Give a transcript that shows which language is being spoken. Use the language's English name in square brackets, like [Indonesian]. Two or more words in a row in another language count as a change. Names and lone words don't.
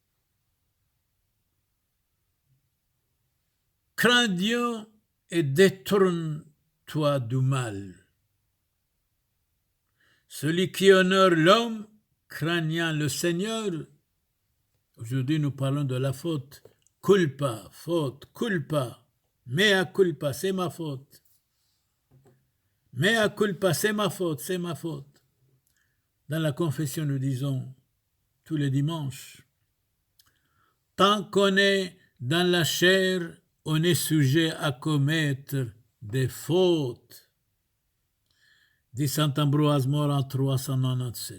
[French] Crains Dieu et détourne-toi du mal. Celui qui honore l'homme, craignant le Seigneur. Aujourd'hui, nous parlons de la faute. [Latin] Culpa, faute, culpa. Mea culpa, [French] c'est ma faute. [Latin] Mea culpa, [French] c'est ma faute, c'est ma faute. Dans la confession, nous disons tous les dimanches, tant qu'on est dans la chair, on est sujet à commettre des fautes. Dit saint Ambroise, mort en 397.